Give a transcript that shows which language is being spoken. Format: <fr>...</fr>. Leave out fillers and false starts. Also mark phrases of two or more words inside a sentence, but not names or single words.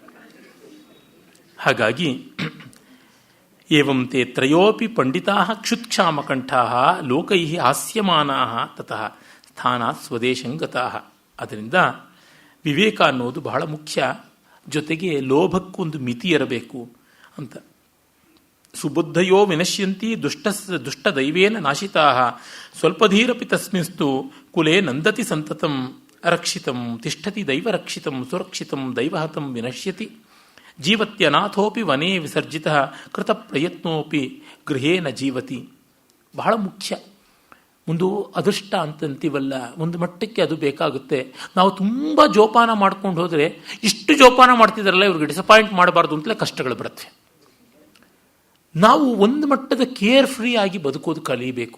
<sa>ಹಾಗಾಗಿ ಏವಂ ತೇ ತ್ರಯೋಪಿ ಪಂಡಿತಾ ಕ್ಷುತ್ಕ್ಷಾಮಕಂಠಾ ಲೋಕೈ ಹಾಸ್ಯಮಾನಾ ತತಃ ಸ್ಥಾನಾತ್ ಸ್ವದೇಶಂಗತಾ.</sa> <kn>ಅದರಿಂದ ವಿವೇಕ ಅನ್ನೋದು ಬಹಳ ಮುಖ್ಯ. ಜೊತೆಗೆ ಲೋಭಕ್ಕೊಂದು ಮಿತಿ ಇರಬೇಕು ಅಂತ.</kn> <sa>ಸುಬುದ್ಧಯೋ ವಿನಶ್ಯಂತಿ ದುಷ್ಟ ದೈವೇನ ನಾಶಿತಾ ಸ್ವಲ್ಪಧೀರಪಿ ತಸ್ಮಿನ್ಸ್ತು ಕುಲೇ ನಂದತಿ ಸಂತತಂ ಅರಕ್ಷಿತಂ ತಿಷ್ಠತಿ ದೈವರಕ್ಷಿತಂ ಸುರಕ್ಷಿತಂ ದೈವಹತಂ ವಿನಶ್ಯತಿ ಜೀವತ್ಯನಾಥೋಪಿ ವನೇ ವಿಸರ್ಜಿತ ಕೃತ ಪ್ರಯತ್ನೋಪಿ ಗೃಹೇನ ಜೀವತಿ.</sa> <kn>ಬಹಳ ಮುಖ್ಯ. ಒಂದು ಅದೃಷ್ಟ ಅಂತಂತೀವಲ್ಲ, ಒಂದು ಮಟ್ಟಕ್ಕೆ ಅದು ಬೇಕಾಗುತ್ತೆ. ನಾವು ತುಂಬ ಜೋಪಾನ ಮಾಡ್ಕೊಂಡು ಹೋದರೆ, ಇಷ್ಟು ಜೋಪಾನ ಮಾಡ್ತಿದ್ದಾರಲ್ಲ ಇವ್ರಿಗೆ ಡಿಸಪಾಯಿಂಟ್ ಮಾಡಬಾರ್ದು ಅಂತಲೇ ಕಷ್ಟಗಳು ಬರುತ್ತೆ. ನಾವು ಒಂದು ಮಟ್ಟದ</kn> <en>care free</en> <kn>ಆಗಿ ಬದುಕೋದು ಕಲಿಯಬೇಕು.</kn>